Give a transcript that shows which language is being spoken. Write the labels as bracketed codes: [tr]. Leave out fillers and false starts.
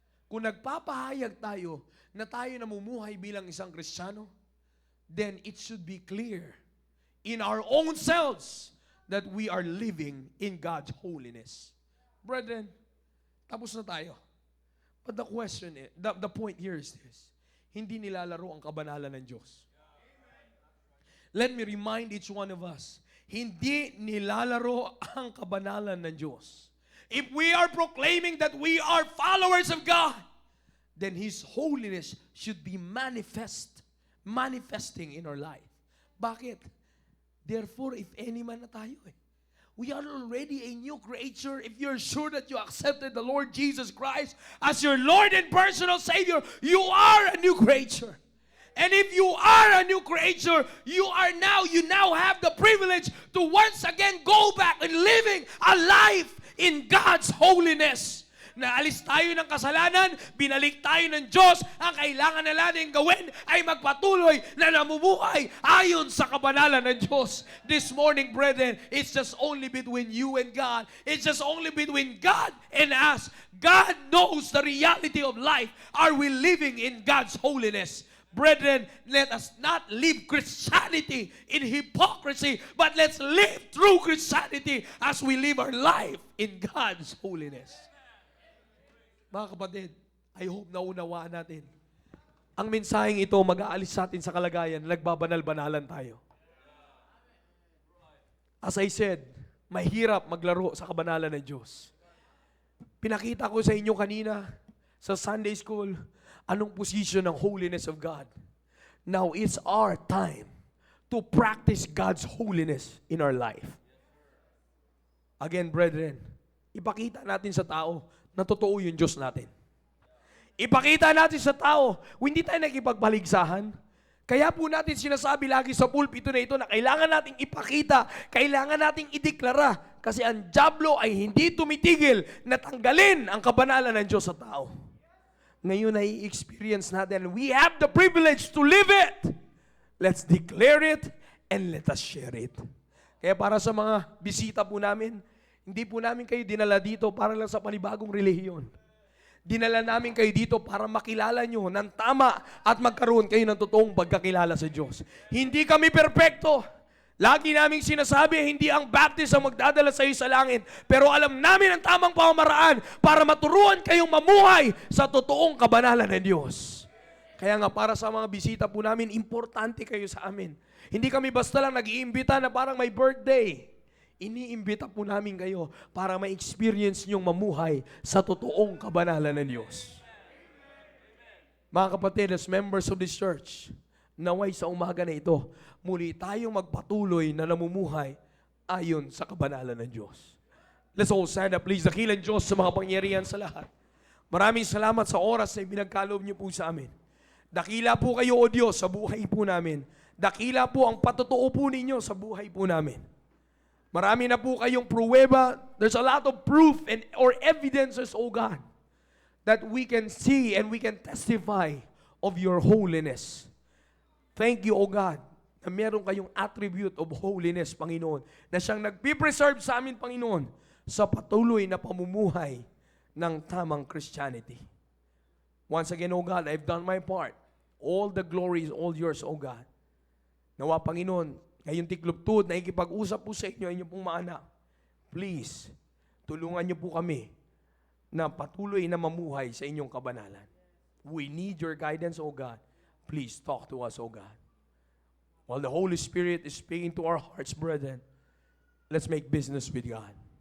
[tl] Kung nagpapahayag tayo na tayo namumuhay bilang isang Kristiyano, [en] then it should be clear in our own selves that we are living in God's holiness. [tl] Brethren, tapos na tayo. [en] But the question is, the point here is this. [tl] Hindi nilalaro ang kabanalan ng Diyos. [en] Let me remind each one of us. [tl] Hindi nilalaro ang kabanalan ng Diyos. [en] If we are proclaiming that we are followers of God, then His holiness should be manifesting in our life. [tl] Bakit? [en] Therefore, if any man [tl] na tayo eh. [en] We are already a new creature if you're sure that you accepted the Lord Jesus Christ as your Lord and personal Savior. You are a new creature. And if you are a new creature, you now have the privilege to once again go back and living a life in God's holiness. [tl] Naalis tayo ng kasalanan, binalik tayo ng Diyos, ang kailangan na natin gawin ay magpatuloy na namumuhay ayon sa kabanalan ng Diyos. [en] This morning, brethren, it's just only between you and God. It's just only between God and us. God knows the reality of life. Are we living in God's holiness? Brethren, let us not live Christianity in hypocrisy, but let's live true Christianity as we live our life in God's holiness. [tl] Mga kapatid, [en] I hope [tl] naunawaan natin. Ang mensaheng ito mag-aalis sa atin sa kalagayan na nagbabanal-banalan tayo. [en] As I said, [tl] mahirap maglaro sa kabanalan ng Diyos. Pinakita ko sa inyo kanina sa Sunday School anong position ng [en] holiness of God. Now, it's our time to practice God's holiness in our life. Again, brethren, [tl] ipakita natin sa tao na totoo yung Diyos natin. Ipakita natin sa tao, hindi tayo nakipagbaligsahan. Kaya po natin sinasabi lagi sa pulpito na ito na kailangan nating ipakita, kailangan nating ideklara, kasi ang dyablo ay hindi tumitigil na tanggalin ang kabanalan ng Diyos sa tao. Ngayon ay experience natin, [en] we have the privilege to live it. Let's declare it and let us share it. [tl] Kaya para sa mga bisita po namin, hindi po namin kayo dinala dito para lang sa panibagong relihiyon. Dinala namin kayo dito para makilala nyo ng tama at magkaroon kayo ng totoong pagkakilala sa Diyos. Hindi kami perpekto. Lagi naming sinasabi, hindi ang baptist ang magdadala sa iyo sa langit. Pero alam namin ang tamang pamamaraan para maturuan kayong mamuhay sa totoong kabanalan ng Diyos. Kaya nga para sa mga bisita po namin, importante kayo sa amin. Hindi kami basta lang nag-iimbita na parang may birthday. Iniimbita po namin kayo para ma-experience niyong mamuhay sa totoong kabanalan ng Diyos. Mga kapatid, [en] as members of this church, [tl] naway sa umaga na ito, muli tayong magpatuloy na namumuhay ayon sa kabanalan ng Diyos. [en] Let's all stand up, please. [tl] Dakilan Diyos sa mga pangyarihan sa lahat. Maraming salamat sa oras na ibinagkaloob niyo po sa amin. Dakila po kayo, O Diyos, sa buhay po namin. Dakila po ang patotoo po ninyo sa buhay po namin. Marami na po kayong pruweba. [en] There's a lot of proof or evidences, O God, that we can see and we can testify of your holiness. Thank you, O God, [tl] na meron kayong [en] attribute of holiness, [tl] Panginoon, na siyang nagpipreserve sa amin, Panginoon, sa patuloy na pamumuhay ng tamang Christianity. [en] Once again, O God, I've done my part. All the glory is all yours, O God. [tl] Nawa, Panginoon, ngayong tikluptod na ikipag-usap po sa inyo, inyong pong mga anak, please, tulungan niyo po kami na patuloy na mamuhay sa inyong kabanalan. [en] We need your guidance, O God. Please talk to us, O God. While the Holy Spirit is speaking to our hearts, brethren, let's make business with God.